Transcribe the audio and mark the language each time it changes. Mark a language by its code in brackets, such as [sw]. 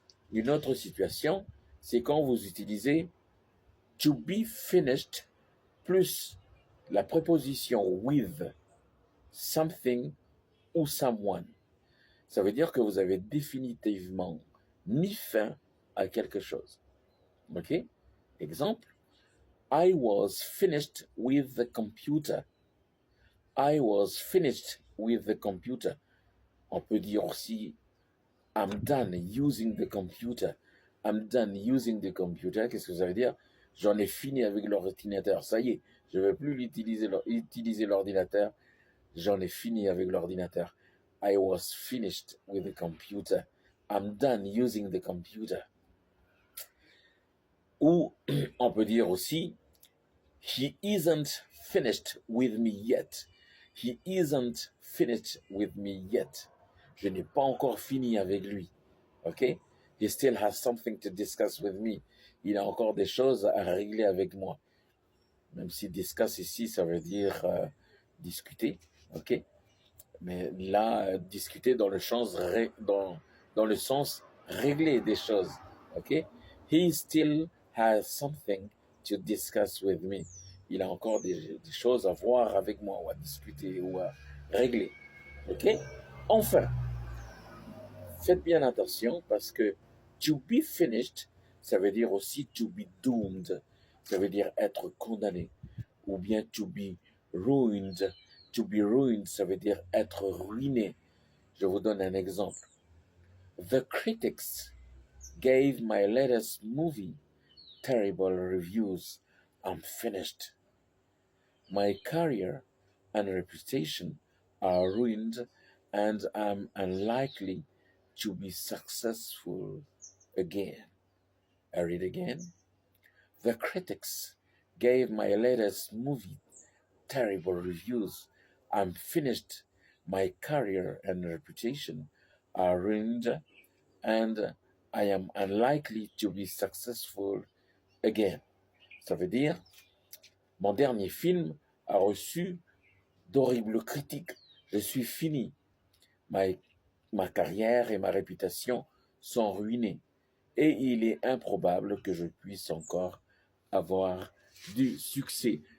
[fr] Une autre situation, c'est quand vous utilisez [en] to be finished [fr] plus la préposition [en] with something [fr] ou [en] someone. [fr] Ça veut dire que vous avez définitivement mis fin à quelque chose. OK? [en] Exemple, I was finished with the computer. I was finished with the computer. [fr] On peut dire aussi [en] I'm done using the computer. I'm done using the computer. [fr] Qu'est-ce que ça veut dire? J'en ai fini avec l'ordinateur. Ça y est, je ne vais plus utiliser l'ordinateur. J'en ai fini avec l'ordinateur. [en] I was finished with the computer. I'm done using the computer. [fr] Ou on peut dire aussi [en] He isn't finished with me yet. He isn't finished with me yet. [fr] Je n'ai pas encore fini avec lui. OK? [en] He still has something to discuss with me. [fr] Il a encore des choses à régler avec moi. Même si discuss ici, ça veut dire discuter. OK? Mais là, discuter dans le sens, dans le sens régler des choses. OK? [en] He still has something to discuss with me. [fr] Il a encore des choses à voir avec moi, ou à discuter, ou à régler. OK? Enfin, faites bien attention parce que [en] to be finished, [fr] ça veut dire aussi [en] to be doomed. [fr] Ça veut dire être condamné. Ou bien [en] to be ruined. To be ruined, [fr] ça veut dire être ruiné. Je vous donne un exemple. [en] The critics gave my latest movie terrible reviews. I'm finished. My career and reputation are ruined, and I'm unlikely to be successful again. I read again. The critics gave my latest movie terrible reviews. I'm finished. My career and reputation are ruined, and I am unlikely to be successful again. [fr] Ça veut dire, mon dernier film a reçu d'horribles critiques. Je suis fini. Ma carrière et ma réputation sont ruinées. Et il est improbable que je puisse encore avoir du succès.